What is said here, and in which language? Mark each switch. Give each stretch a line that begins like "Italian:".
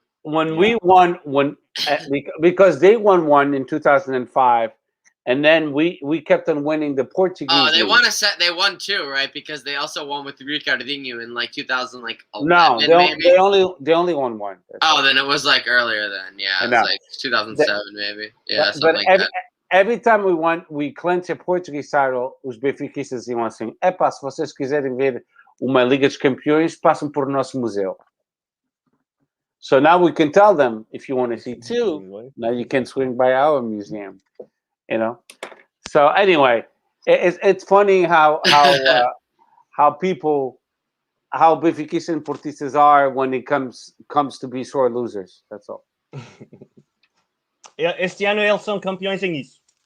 English: When we won, because they won one in 2005. And then we kept on winning the Portuguese. Oh, they won They won two, right? Because they also won with Ricardinho in like 2011. No, they only won one. Then it was like earlier then. Yeah, it was like 2007 maybe. Yeah, something like that. Every time we clinched a Portuguese title,
Portuguese: os benfiquistas iam assim: "Epá, se vocês quiserem ver uma Liga dos Campeões, passam por nosso museu."
English: So now we can tell them, if you want to see two, now you can swing by our museum. So anyway, it's funny how Benfiquistas and Portistas are when it comes to be sore losers. That's all.
Portuguese: Este ano eles são campeões em isso.